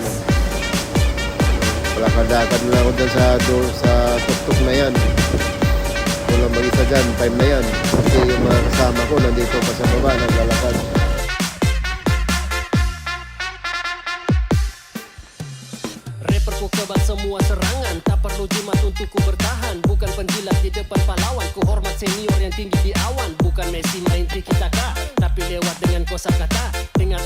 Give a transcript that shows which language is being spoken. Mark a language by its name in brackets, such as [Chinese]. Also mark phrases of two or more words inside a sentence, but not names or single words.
[Filipino] Palakad-lakad na ako dyan sa tuktok na yan. Walang mag-isa dyan, time na yan. Kasi yung mga kasama ko nandito pa sa baba, naglalakad. [Malay] Rapper ko kebal semua serangan, tak perlu jimat untuk ku bertahan. Bukan penjilat di depan pahlawan, ku hormat senior yang tinggi di awan. Bukan Messi main tiki taka, tapi lewat dengan kosakata. Dengar nih